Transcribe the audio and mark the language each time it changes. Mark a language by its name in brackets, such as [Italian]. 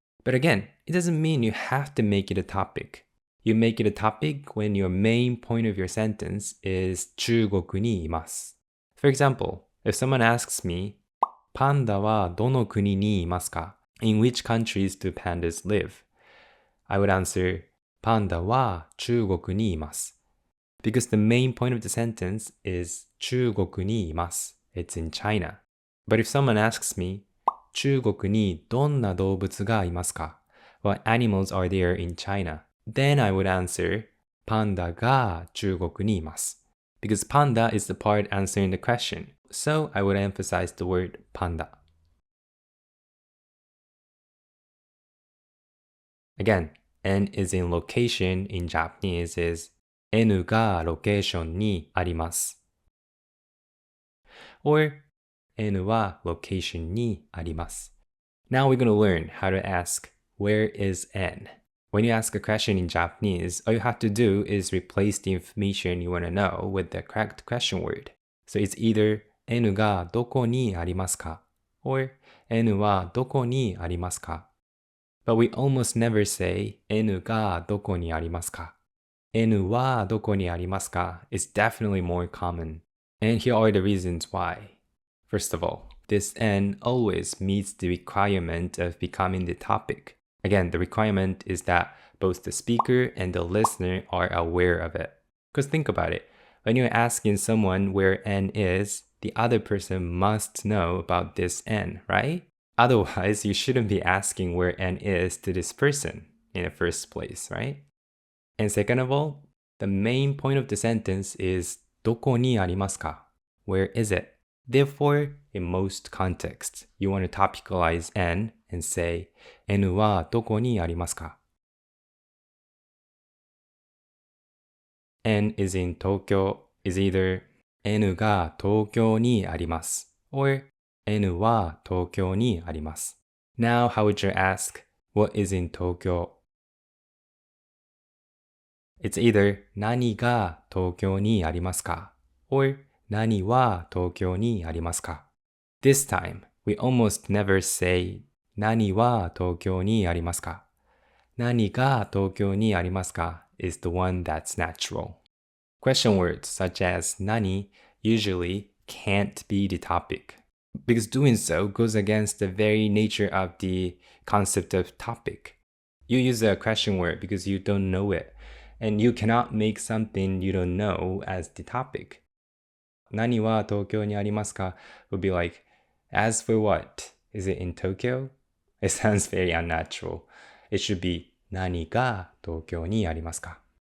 [English] But again, it doesn't mean you have to make it a topic. You make it a topic when your main point of your sentence is [Japanese] 中国にいます. [English] For example, if someone asks me, [Japanese] パンダはどの国にいますか? [English] In which countries do pandas live? I would answer, [Japanese] パンダは中国にいます. [English] Because the main point of the sentence is [Japanese] 中国にいます. [English] It's in China. But if someone asks me, [Japanese] 中国にどんな動物がいますか? [English] What animals are there in China? Then I would answer, [Japanese] パンダが中国にいます. [English] Because panda is the part answering the question. So I would emphasize the word panda. Again, N is in location in Japanese is [Japanese] N がロケーションにあります [English] or [Japanese] N はロケーションにあります [English] Now we're going to learn how to ask where is N? When you ask a question in Japanese, all you have to do is replace the information you want to know with the correct question word. So it's either [Japanese] N がどこにありますか [English] or [Japanese] N はどこにありますか [English] But we almost never say N がどこにありますか N はどこにありますか is definitely more common. And here are the reasons why. First of all, this N always meets the requirement of becoming the topic. Again, the requirement is that both the speaker and the listener are aware of it. Because think about it. When you're asking someone where N is, the other person must know about this N, right? Otherwise, you shouldn't be asking where N is to this person in the first place, right? And second of all, the main point of the sentence is [Japanese] どこにありますか? [English] Where is it? Therefore, in most contexts, you want to topicalize N and say [Japanese] N はどこにありますか? [English] N is in Tokyo is either [Japanese] N が東京にあります [English] or [Japanese] N は東京にあります [English] Now, how would you ask what is in Tokyo? It's either [Japanese] 何が東京にありますか or 何は東京にありますか? [English] This time, we almost never say [Japanese] 何は東京にありますか? 何が東京にありますか [English] is the one that's natural. Question words such as 何 usually can't be the topic, because doing so goes against the very nature of the concept of topic. You use a question word because you don't know it, and you cannot make something you don't know as the topic. [Japanese] 何は東京にありますか [English] would be like, as for what? Is it in Tokyo? It sounds very unnatural. It should be [Japanese] 何が東京にありますか?